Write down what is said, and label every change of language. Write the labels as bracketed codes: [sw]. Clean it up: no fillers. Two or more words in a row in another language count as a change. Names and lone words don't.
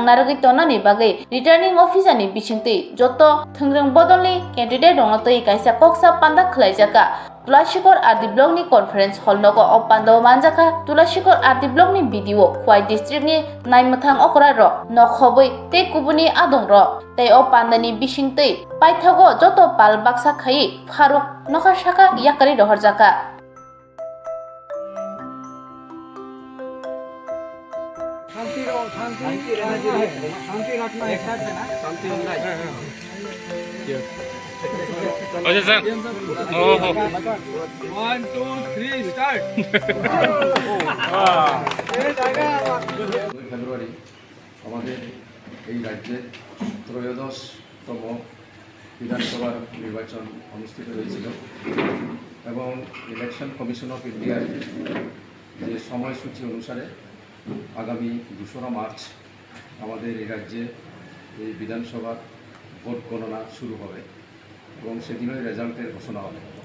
[trp] naragi tonani bagai [en] returning officer [trp] ni bisingti joto thengreng bodolni candidate rongatoi kaisa koksa panda khlaijaka Tulashikor Ardi Block ni [en] conference hall [trp] nogo opando manjaka Tulashikor Ardi Block ni video Khwai district ni naimathang okra ro nokhoboi te kubuni adong ro tei opanda ni bisingti paithago joto pal baksa khai Faruk nokar shaka yakari rohorjaka [hi] अच्छा सर ओहो [en] 1 2 3 स्टार्ट [bn] ফেব্রুয়ারি আমাদের এই রাজ্যে ত্রয়োদশতম বিধানসভার নির্বাচন অনুষ্ঠিত হয়েছিল এবং ইলেকশন কমিশন অফ ইন্ডিয়ার যে সময়সূচি অনুসারে আগামী 2রা মার্চ আমাদের এই রাজ্যে এই বিধানসভার ভোট গণনা শুরু হবে এবং সেদিনই রেজাল্টের ঘোষণা হবে।